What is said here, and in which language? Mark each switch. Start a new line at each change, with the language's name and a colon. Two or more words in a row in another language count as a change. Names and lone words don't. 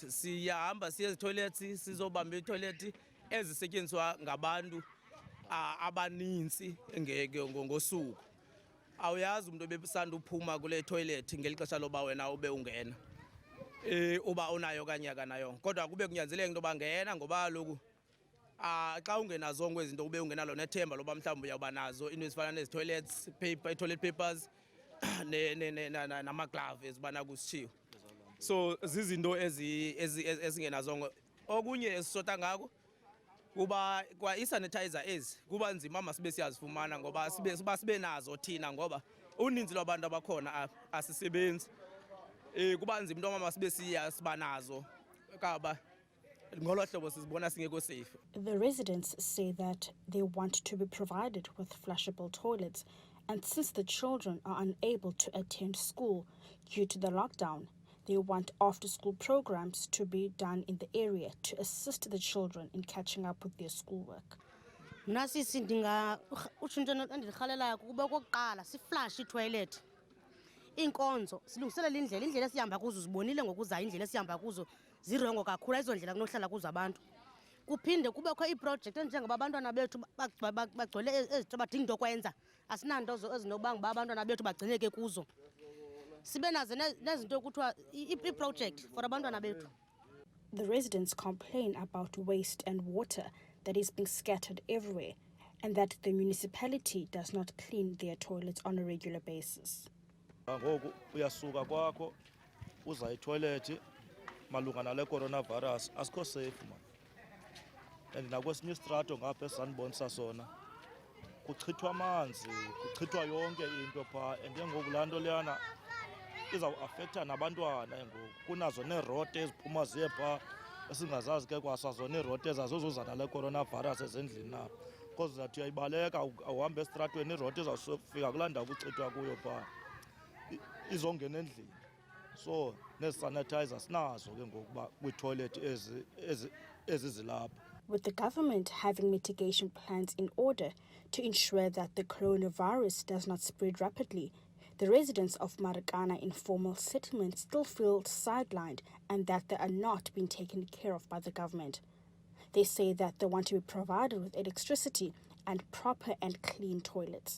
Xhosa: Siyahamba siye ezi-toilets sizobamba ii-toilet ezisetyenziswa ngabantu abaninzi ngosuku. Awuyazi umntu ebesanda uphuma kule toilet ngeli xesha loba wena ube ungena, uba unayo okanye akanayo. Kodwa kube kunyanzeleka into yoba ngena, ngoba kaloku xa ungenazongo ezinto ube ungenalo nethemba loba mhlawumbi uyawuba nazo into ezifana nezi-toilets paper,
English: toilet papers
Xhosa: namaglavu ezibana kusitshiwo. So zizinto ezingenazongo. Okunye esisota ngako kuba kwa i-sanitizer ezi kuba nzima masibe siyazifumana, ngoba sibe nazo thina, ngoba uninzi lwabantu abakhona asisebenzi. Kuba nzima into yoba masibe siba nazo kaba ngolo hlobo sizibona singekho safe.
English: The residents say that they want to be provided with flushable toilets, and since the children are unable to attend school due to the lockdown, they want after-school programs to be done in the area to assist the children in catching up with their schoolwork.
Xhosa: Nasisi utshintsho endilirhalelayo kuba okokuqala siflash itoilet. Iinkonzo silungiselela indlela esihamba kuzo, zibonile ngokuzayo indlela esihamba kuzo zirongo kakhulu, ezo ndlela kunohlala kuzo abantu. Kuphinde kubekho iiproject enjengoba abantwana bethu bagcwele ezinto badinga into kwenza, asinanto ezinobanga uba abantwana bethu bagcineke kuzo. Sibe nazo nezinto kuthiwa i-project for abantwana bethu.
English: The residents complain about waste and water that is being scattered everywhere, and that the municipality does not clean their toilets on a regular basis.
Xhosa: Ngoku uyasuka kwakho uza itoilet malunga nale coronavirus asikho
English: safe man.
Xhosa: And nakwesinye istrato ngapha esanibonisa sona kuchithwa amanzi, kuchithwa yonke into phaa, and ngoku laa nto leyana izawuafektha nabantwana. Ngoku kunazo neerote eziphuma ziye phaa esingazazi ke kwasazo neerote ezazozuza nale coronavirus ezendlini na, because zathi uyayibaleka awuhambe estratweni irote izawufika kulaa ndawo kuchithwa kuyo phaa izongena endlini. So nee-sanitizer sinazo ke ngokuba kwii-toilet ezi zilapha.
English: With the government having mitigation plans in order to ensure that the coronavirus does not spread rapidly, the residents of Marikana Informal Settlement still feel sidelined and that they are not being taken care of by the government. They say that they want to be provided with electricity and proper and clean toilets.